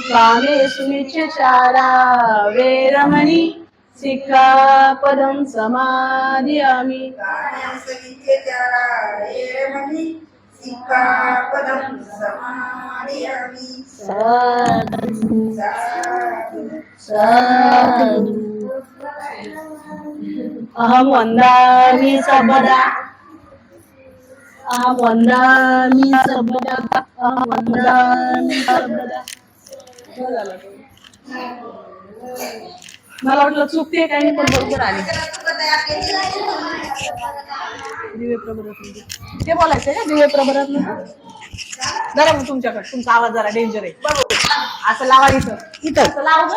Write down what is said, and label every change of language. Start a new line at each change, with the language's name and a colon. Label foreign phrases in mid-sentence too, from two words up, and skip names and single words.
Pali: कामेषु मिच्छाचारा वेरमणी, सिक्खापदं समादियामि. कामसविद्येचारा वेरमणी, सिक्खापदं समादियामि. साधु साधु साधु.
Sanskrit: अहं वन्दामि सर्वदा, अहं वन्दामि सर्वदा, अहं वन्दामि सर्वदा.
Marathi: मला वाटलं चुकते काही, पण बरोबर आली. दिव्य प्रबोधात्मक ते बोलायचंय का? दिव्य प्रबोधात्मक जरा मग तुमच्याकडे तुमचा आवाज जरा डेंजर आहे. असं लावा इथं इथं असं लावा गं.